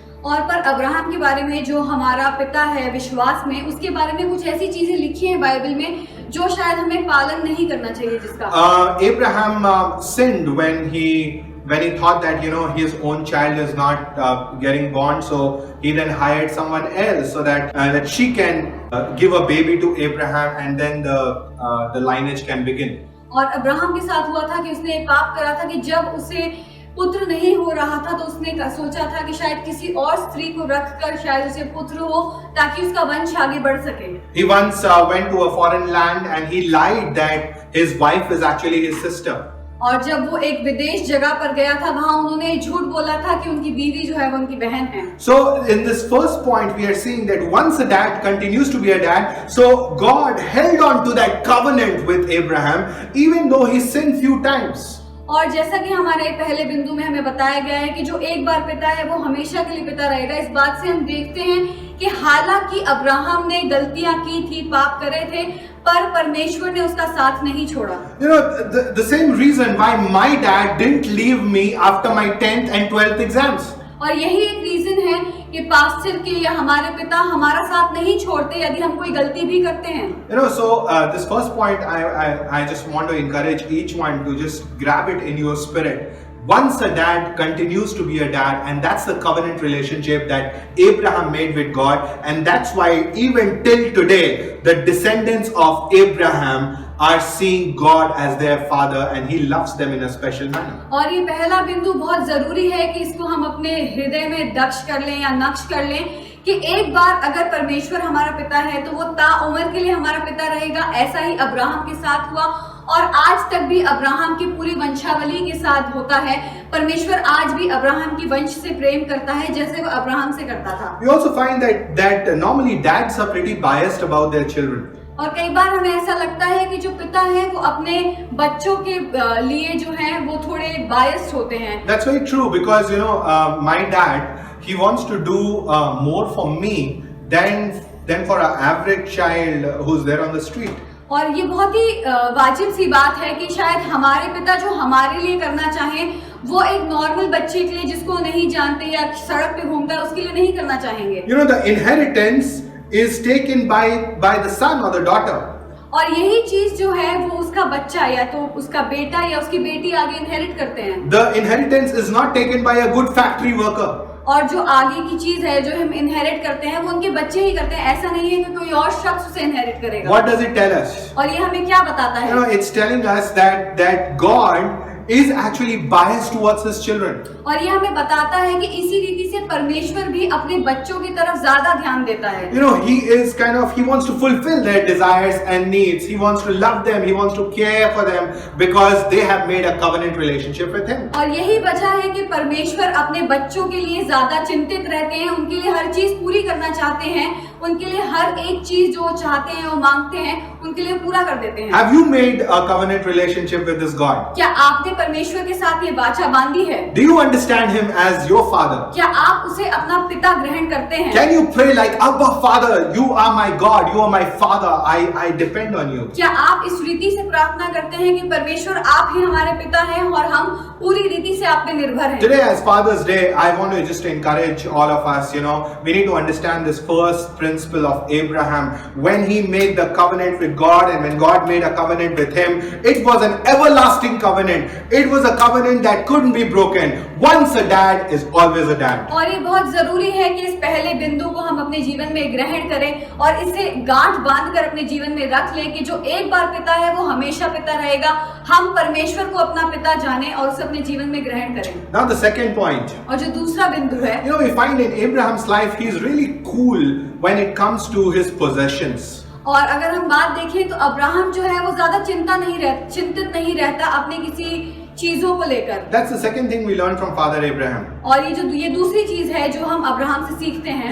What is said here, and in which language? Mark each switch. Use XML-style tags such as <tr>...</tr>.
<hi>और पर अब्राहम के बारे में, जो हमारा पिता है विश्वास में, उसके बारे में कुछ ऐसी चीजें लिखी हैं बाइबल में जो शायद हमें पालन नहीं करना चाहिए जिसका।</hi> <en>Abraham sinned when he thought that his own child is not getting born, so he then hired someone else so that she can give a baby to Abraham, and then the lineage can begin.</en> <hi>और Abraham के साथ हुआ था कि उसने एक पाप करा था कि जब उसे पुत्र नहीं हो रहा था तो उसने सोचा था कि शायद किसी और स्त्री को रखकर शायद उसे पुत्र हो ताकि उसका वंश आगे बढ़ सके।</hi> <en>He once went to a foreign land and he lied that his wife is actually his sister.</en> <hi>और जब वो एक विदेश जगह पर गया था, वहां उन्होंने झूठ बोला था कि उनकी बीवी जो है वो उनकी बहन है।</hi> <en>So in this first point we are seeing that once a dad continues to be a dad, so God held on to that covenant with Abraham even though he sinned few times.</en> <hi>और जैसा कि हमारे पहले बिंदु में हमें बताया गया है कि जो एक बार पिता है वो हमेशा के लिए पिता रहेगा। इस बात से हम देखते हैं कि हालांकि अब्राहम ने गलतियां की थी, पाप करे थे, पर परमेश्वर ने उसका साथ नहीं छोड़ा।</hi> <en>The same reason why my dad didn't leave me after my 10th and 12th exams.</en> <hi>और यही एक रीजन है कि पास्टर के या हमारे पिता हमारा साथ नहीं छोड़ते यदि हम कोई गलती भी करते हैं।</hi> <en>So this first point I just want to encourage each one to just grab it in your spirit. Once a dad continues to be a dad, and that's the covenant relationship that Abraham made with God, and that's why even till today the descendants of Abraham are seeing God as their father and he loves them in a special manner.</en> <hi>और ये पहला बिंदु बहुत जरूरी है कि इसको हम अपने हृदय में दक्ष कर लें या नक्श कर लें कि एक बार अगर परमेश्वर हमारा पिता है तो वो ताउम्र के लिए हमारा पिता रहेगा। ऐसा ही अब्राहम के साथ हुआ और आज तक भी अब्राहम की पूरी वंशावली के साथ होता है। परमेश्वर आज भी अब्राहम की वंश से प्रेम करता है जैसे वो अब्राहम से करता था।</hi> <en>We also find that normally dads are pretty biased about their children.</en> <hi>और कई बार हमें ऐसा लगता है कि जो पिता है वो अपने बच्चों के लिए जो है वो थोड़े बायस्ड होते हैं।</hi> <en>That's very true because my dad, he wants to do more for me than for an average child who's there on the street.</en> <hi>और ये बहुत ही वाजिब सी बात है कि शायद हमारे पिता जो हमारे लिए करना चाहें वो एक नॉर्मल बच्चे के लिए जिसको नहीं जानते या सड़क पे घूमता है उसके लिए नहीं करना चाहेंगे।</hi> <en>The inheritance is taken by the son or the daughter.</en> <hi>और यही चीज जो है वो उसका बच्चा या तो उसका बेटा या उसकी बेटी आगे इनहेरिट करते हैं।</hi> <en>The inheritance is not taken by a good factory worker.</en> <hi>और जो आगे की चीज है जो हम इनहेरिट करते हैं वो उनके बच्चे ही करते हैं। ऐसा नहीं है कि कोई और शख्स उसे इनहेरिट करेगा।</hi> <en>What does it tell us?</en> <hi>और ये हमें क्या बताता है?</hi> <en>It's telling us that God is actually biased towards his children.</en> <hi>और ये हमें बताता है कि इसी रीति से परमेश्वर भी अपने बच्चों की तरफ ज्यादा ध्यान देता है।</hi> <en>He wants to fulfill their desires and needs. He wants to love them. He wants to care for them because they have made a covenant relationship with him.</en> <hi>और यही वजह है कि परमेश्वर अपने बच्चों के लिए ज्यादा चिंतित रहते हैं, उनके लिए हर चीज पूरी करना चाहते हैं, उनके लिए हर एक चीज जो चाहते हैं वो मांगते हैं, उनके लिए पूरा कर देते हैं।</hi> <en>Have you made a covenant relationship with this God?</en> <hi>क्या आपने परमेश्वर के साथ ये वाचा बांधी है?</hi> <en>Do you understand him as your father?</en> <hi>क्या आप उसे अपना पिता ग्रहण करते हैं?</hi> <en>Can you pray like Abba Father, you are my God, you are my Father, I depend on you?</en> <hi>क्या आप इस रीति से प्रार्थना करते हैं कि परमेश्वर आप ही हमारे पिता हैं और हम पूरी रीति से आप पे निर्भर हैं?</hi> <en>Today as Father's Day, I want to just encourage all of us, we need to understand this first principle of Abraham. When he made the covenant with God and when God made a covenant with him, it was an everlasting covenant. It was a covenant that couldn't be broken. Once a dad is always a dad.</en> <hi>और ये बहुत जरूरी है कि इस पहले बिंदु को हम अपने जीवन में ग्रहण करें और इसे गांठ बांधकर अपने जीवन में रख लें कि जो एक बार पिता है वो हमेशा पिता रहेगा। हम परमेश्वर को अपना पिता जाने और उसे अपने जीवन में ग्रहण करें।</hi> <en>Now the second point.</en> <hi>और जो दूसरा बिंदु है,</hi> <en>we find in Abraham's life he is really cool when it comes to his possessions.</en> <hi>और अगर हम बात देखें तो अब्राहम जो है वो ज्यादा चिंतित नहीं रहता अपने किसी चीजों को लेकर।</hi> <en>That's the second thing we learned from Father Abraham.</en> <hi>और ये दूसरी चीज है जो हम अब्राहम से सीखते हैं।</hi>